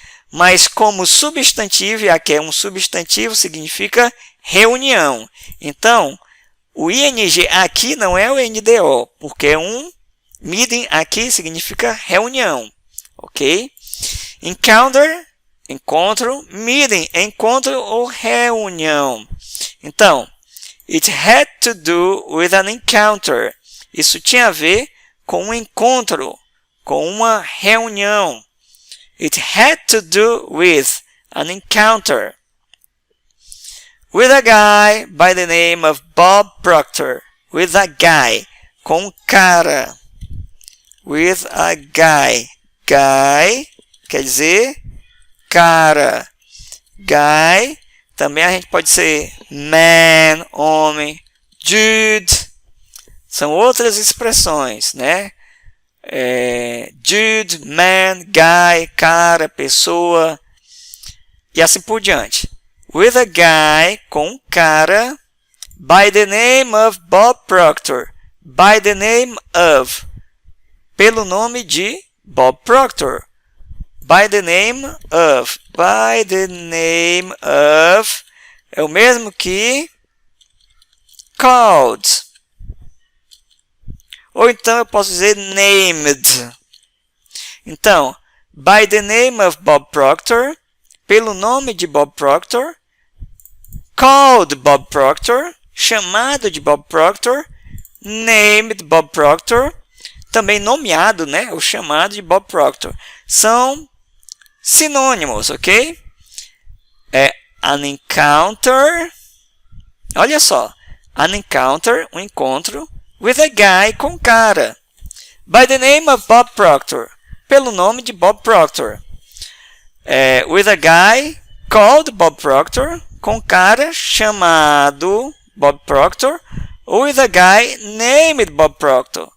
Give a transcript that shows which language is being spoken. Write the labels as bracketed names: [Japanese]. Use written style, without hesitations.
[Portuguese] Mas como substantivo, e aqui é um substantivo, significa reunião. Então, o ING aqui não é o NDO, porque é um meeting aqui significa reunião. Ok? Encounter, encontro. Meeting, encontro ou reunião. [English] Então, it had to do with an encounter. [Portuguese] Isso tinha a ver com um encontro, com uma reunião. [English] It had to do with an encounter. With a guy by the name of Bob Proctor. With a guy. [Portuguese] Com cara. [English] With a guy. [Portuguese] Guy quer dizer cara. Guy. Também a gente pode ser man, homem. Dude. São outras expressões, né? Dude, man, guy, cara, pessoa. E assim por diante. [English] With a guy, [Portuguese] com cara. [English] By the name of Bob Proctor. By the name of. [Portuguese] Pelo nome de Bob Proctor. [English] By the name of. By the name of. [Portuguese] É o mesmo que called. Ou então eu posso dizer named. [English] Então, by the name of Bob Proctor. [Portuguese] Pelo nome de Bob Proctor. [English] Called Bob Proctor. [Portuguese] Chamado de Bob Proctor. [English] Named Bob Proctor. [Portuguese] Também nomeado, né? O chamado de Bob Proctor. São sinônimos, ok? [English] An encounter. [Portuguese] Olha só. [English] An encounter, [Portuguese] um encontro. [English] With a guy, [Portuguese] com cara. [English] By the name of Bob Proctor. [Portuguese] Pelo nome de Bob Proctor. [English] With a guy called Bob Proctor. [Portuguese] Com cara chamado Bob Proctor. [English] Ou with a guy named Bob Proctor.